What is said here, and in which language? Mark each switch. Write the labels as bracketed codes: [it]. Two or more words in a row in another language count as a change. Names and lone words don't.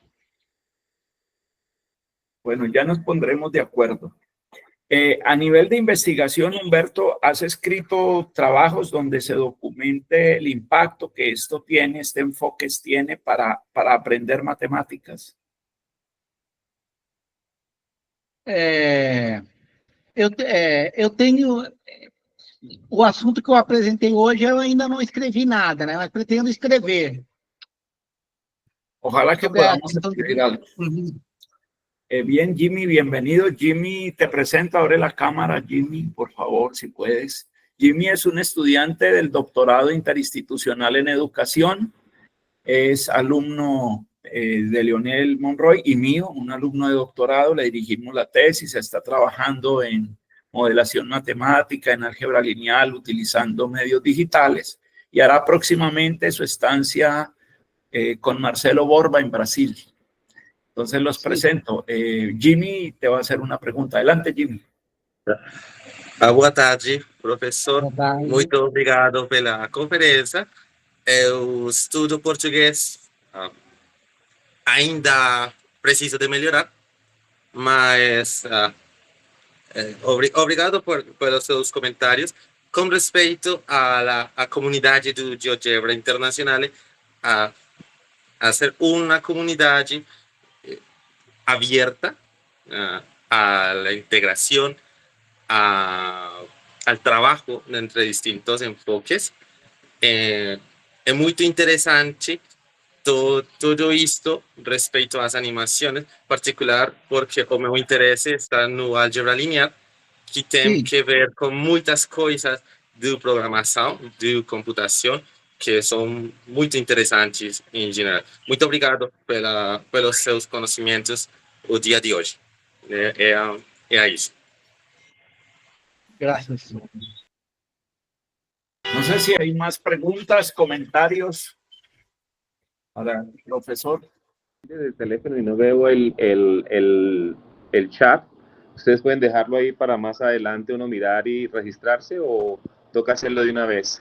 [es] Bueno, ya nos pondremos de acuerdo. A nivel de investigación, Humberto, ¿has escrito trabajos donde se documente el impacto que esto tiene, este enfoque tiene para aprender matemáticas? [pt] Eu tenho... O assunto que eu apresentei hoje, eu ainda não escrevi nada, né? Mas pretendo escrever. [es] Ojalá que podamos escribir algo. Bien, Jimmy, bienvenido. Jimmy, te presento, abre la cámara, Jimmy, por favor, si puedes. Jimmy es un estudiante del doctorado interinstitucional en educación, es alumno de Leonel Monroy y mío, un alumno de doctorado, le dirigimos la tesis, está trabajando en modelación matemática, en álgebra lineal, utilizando medios digitales, y hará próximamente su estancia con Marcelo Borba en Brasil. Entonces los presento. Jimmy te va a hacer una pregunta. Adelante, Jimmy. [pt] Boa tarde, professor. Boa tarde. Muito obrigado pela conferência. Eu estudo português. Ainda preciso de melhorar, mas obrigado pelos seus comentários. Com respeito à comunidade do GeoGebra Internacional, a ser uma comunidade [es] abierta a la integración, al trabajo entre distintos enfoques. [pt] É muito interessante tudo isto respeito às animações, particular porque o meu interesse está no álgebra linear, que tem que ver com muitas coisas de programação, de computação, que são muito interessantes em geral. Muito obrigado pelos seus conhecimentos o dia de hoje. É isso. [es] Gracias. No sé si hay más preguntas, comentarios para el profesor. Desde el teléfono y no veo el chat. ¿Ustedes pueden dejarlo ahí para más adelante uno mirar y registrarse o toca hacerlo de una vez?